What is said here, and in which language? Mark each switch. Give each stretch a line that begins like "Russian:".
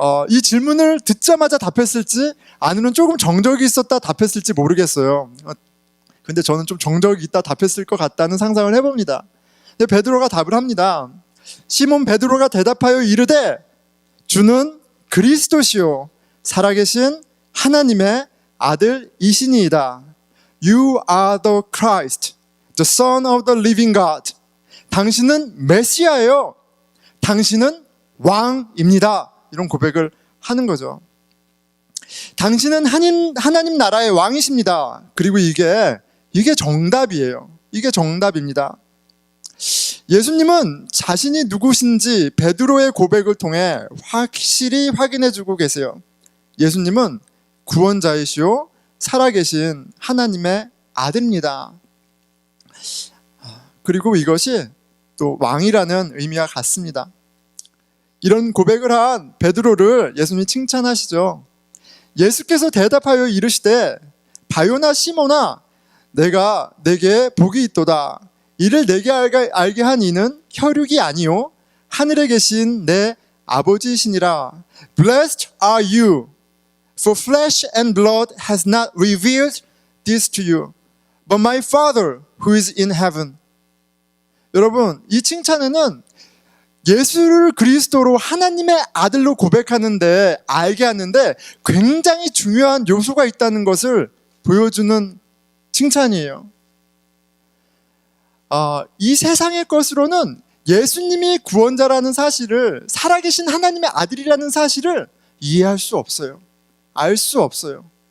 Korean: 이 질문을 듣자마자 답했을지 아니면 조금 정적이 있었다 답했을지 모르겠어요. 근데 저는 좀 정적이 있다 답했을 것 같다는 상상을 해봅니다. 근데 베드로가 답을 합니다. 시몬 베드로가 대답하여 이르되 주는 그리스도시요 살아계신 하나님의 아들이시니이다.
English: You are the Christ, the Son of the living God.
Korean: 당신은 메시아예요. 당신은 왕입니다. 이런 고백을 하는 거죠. 당신은 하나님 나라의 왕이십니다. 그리고 이게 정답이에요. 이게 정답입니다. 예수님은 자신이 누구신지 베드로의 고백을 통해 확실히 확인해주고 계세요. 예수님은 구원자이시오 살아계신 하나님의 아들입니다. 그리고 이것이 또 왕이라는 의미와 같습니다. 이런 고백을 한 베드로를 예수님이 칭찬하시죠. 예수께서 대답하여 이르시되 바요나 시몬아 내가 내게 복이 있도다. 이를 내게 알게 한 이는 혈육이 아니요 하늘에 계신 내 아버지이시니라.
English: Blessed are you, for flesh and blood has not revealed this to you, but my Father who is in heaven.
Korean: 여러분, 이 칭찬에는 예수를 그리스도로 하나님의 아들로 고백하는데, 알게 하는데 굉장히 중요한 요소가 있다는 것을 보여주는 칭찬이에요. 이 세상의 것으로는 예수님이 구원자라는 사실을, 살아계신 하나님의 아들이라는 사실을 이해할 수 없어요. 알 수 없어요.